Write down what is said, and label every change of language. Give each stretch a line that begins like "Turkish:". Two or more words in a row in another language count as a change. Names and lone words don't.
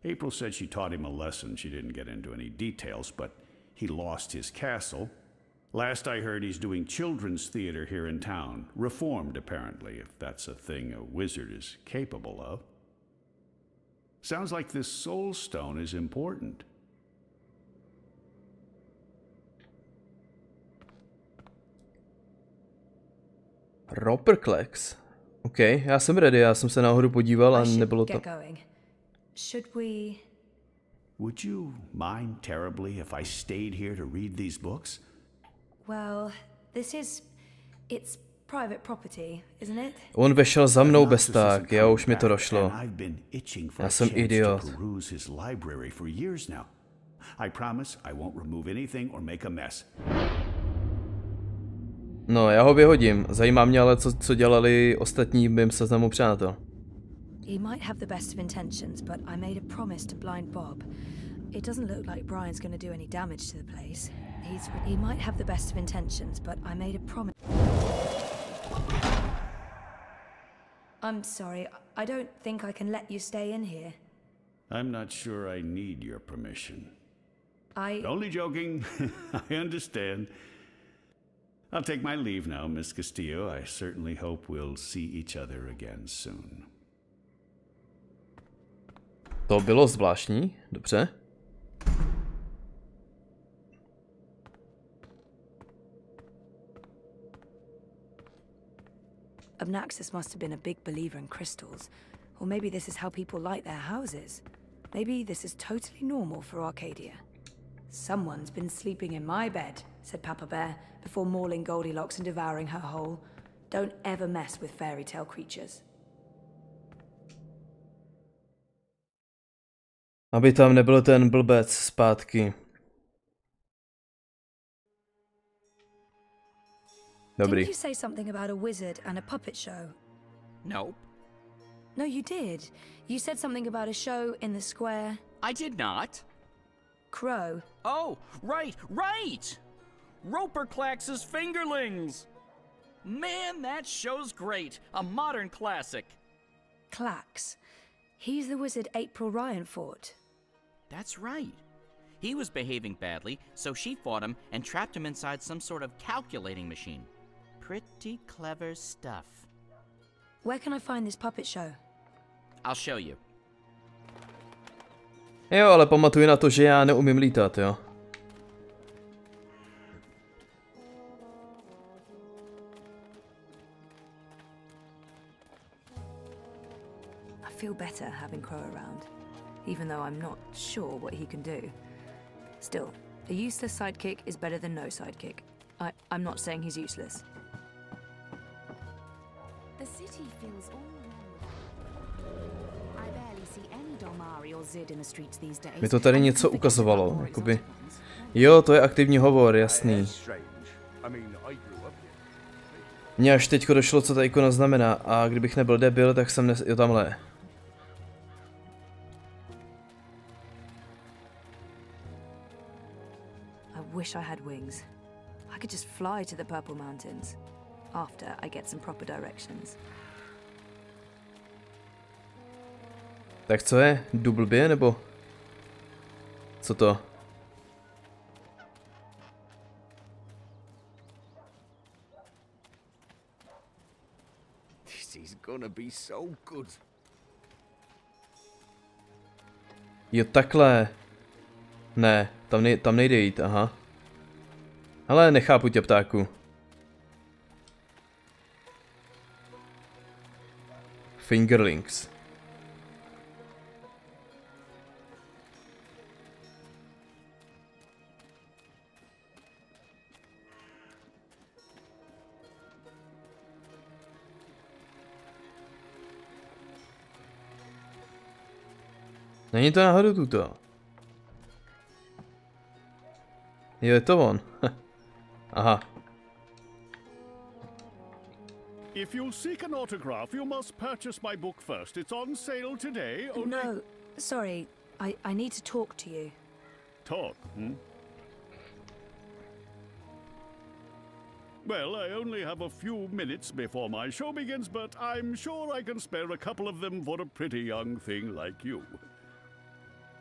English: April said she taught him a lesson. She didn't get into any details, but he lost his castle. Last I heard, he's doing children's theater here in town. Reformed, apparently, if that's a thing a wizard is capable of. Sounds like this soul stone is important. Roperklex.
Czech: OK, já jsem ready, já jsem se nahoru podíval a nebylo to.
English: Should we? Would you mind terribly if I stayed here to read these books? Well, it's private property, isn't it?
Czech: On vešel za mnou besták, já už mi to došlo. Já jsem idiot.
English: I promise I won't remove anything or make a mess.
Czech: No, já ho vyhodím. Zajímá mě ale, co dělali ostatní v mém seznamu přátel.
English: He might have the best of intentions, but I made a promise to blind Bob. It doesn't look like Brian's going to do any damage to the place. He might have the best of intentions, but I made a promise. I'm sorry, I don't think I can let you stay in here. I'm not sure I need your permission. Only joking. I understand. I'll take my leave now, Miss Castillo. I certainly hope we'll see each other again soon.
Czech: To bylo zvláštní, dobře.
English: Abnaxus must have been a big believer in crystals. Or maybe this is how people light their houses. Maybe this is totally normal for Arcadia. Someone's been sleeping in my bed, said Papa Bear, before mauling Goldilocks and devouring her whole. Don't ever mess with fairy tale creatures.
Czech: Aby tam nebyl ten blbec zpátky. Dobrý.
English: Didn't you say something about a wizard and a puppet show? Nope. No, you did. You said something about a show in the square. I did not. Crow. Oh, right! Roperclax's Fingerlings! Man, that show's great. A modern classic. Clax. He's the wizard April Ryan fought. That's right. He was behaving badly, so she fought him and trapped him inside some sort of calculating machine. Pretty clever stuff. Where can I find this puppet show? I'll show you.
Czech: Jo, ale pamatuj na to, že já neumím lítat, jo.
English: I feel better having Crow around, even though I'm not sure what he can do. Still, a useless sidekick is better than no sidekick. I'm not saying he's useless. The city feels all wrong. I barely see any Domari or Zid in the streets these days.
Czech: Mi to tady něco ukazovalo, jakoby. Jo, to je aktivní hovor, jasný. Mně až teďko došlo, co ta ikona znamená, a kdybych nebyl debil, tak jsem jo, tamhle.
English: I wish I had wings. I could just fly to the Purple Mountains. After I get some proper directions.
Czech: Tak co je? Jdu blbě, nebo? Co to?
English: This is gonna be so good.
Czech: Jo, takhle. Ne, tam nejde jít, aha. Ale nechápu tě, ptáku. Fingerlings. Není to náhodou tuto? Jo, je to on. Aha.
English: If you'll seek an autograph, you must purchase my book first. It's on sale today. Only... No, sorry. I need to talk to you. Talk, hmm? Well, I only have a few minutes before my show begins, but I'm sure I can spare a couple of them for a pretty young thing like you.